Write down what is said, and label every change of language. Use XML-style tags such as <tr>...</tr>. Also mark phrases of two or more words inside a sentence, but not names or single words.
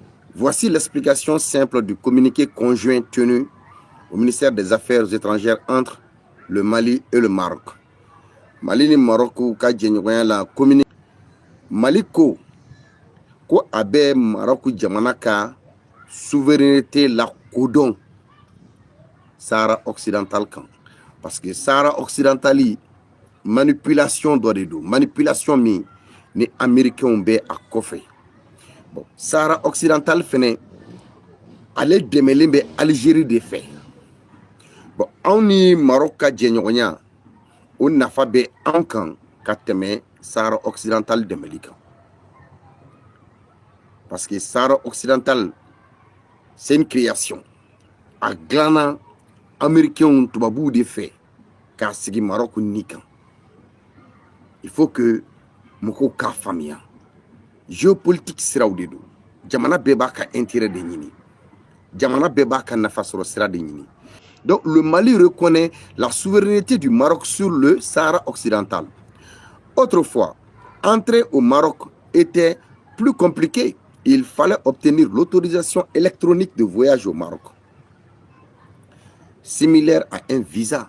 <fr>Voici l'explication simple du communiqué conjoint tenu au ministère des Affaires étrangères entre le Mali et le Maroc.</fr> <bm>Mali ni Maroc ka jɛɲɔgɔnya la communiqué Mali ko a bɛ Maroc jamana ka souveraineté la kodɔn Sahara occidental kan. Parce que Sahara occidental manipulation dɔ de don, manipulation min ni américains bɛ a kɔfɛ. Bon, Sahara occidental fɛnɛ ale dɛmɛlen bɛ Algérie de fɛ. Bon, anw ni Maroc ka jɛɲɔgɔnya o nafa bɛ anw kan ka tɛmɛ Sahara occidental dɛmɛli kan. Parce que Sahara occidental</bm> <fr>c'est une création</fr> <bm>a dilanna américains tubabuw de fɛ k'a sigi Maroc ni kan.</bm> <fr>Il faut que</fr> <bm>mɔgɔw k'a faamuya. Géopolitique siraw de don. Jamana bɛɛ b'a ka intérêt de ɲini. Jamana bɛɛ b'a ka nafa sɔrɔ sira de ɲini.</bm> <fr>Donc le Mali reconnaît la souveraineté du Maroc sur le Sahara occidental. Autrefois, entrer au Maroc était plus compliqué. Il fallait obtenir l'autorisation électronique de voyage au Maroc, similaire à un visa.</fr>